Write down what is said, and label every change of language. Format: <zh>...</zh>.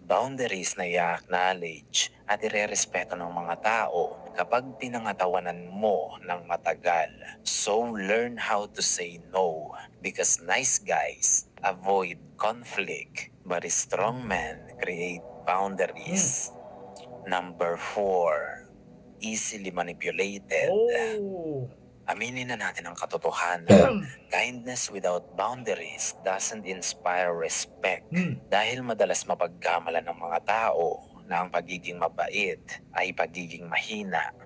<tl>Boundaries na i-acknowledge at irerespeto ng mga tao kapag pinangatawanan mo ng matagal.</tl> <en>So learn how to say no because nice guys avoid conflict but strong men create boundaries. Number 4. Easily manipulated.</en> <tl>Aminin na natin ang katotohanan.</tl> <en>Kindness without boundaries doesn't inspire respect.</en> <tl>Dahil madalas mapagkamalan ng mga tao na ang pagiging mabait ay pagiging mahina.</tl>